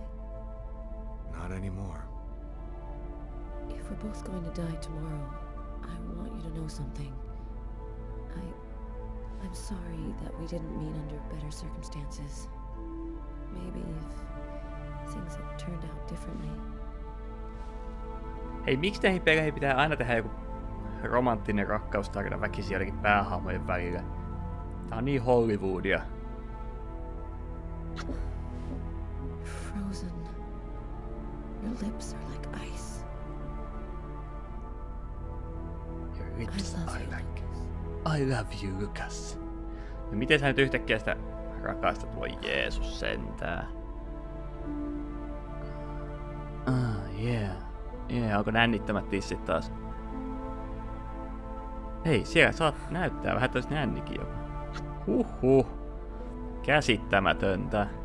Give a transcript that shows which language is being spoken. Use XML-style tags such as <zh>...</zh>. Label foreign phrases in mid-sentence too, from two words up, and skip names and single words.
<en>Not anymore. If we're both going to die tomorrow, I want you to know something. I'm sorry that we didn't meet under better circumstances. Maybe if things had turned out differently.</en> <fi>Hei, miksi näihin peleihin pitää aina tehdä joku romanttinen rakkaustarina väkisin jotenkin päähahmojen välillä? Tää on niin Hollywoodia.</fi> <en>Frozen. Your lips are like ice. Your lips are like... I love you, Lucas.</en> <fi>No miten sä nyt yhtäkkiä sitä rakastat? Voi Jeesus sentää. Onko nännittämät tissit taas? Hei, siellä saat näyttää vähän tois nännikin joku. Huhhuh. Käsittämätöntä.</fi>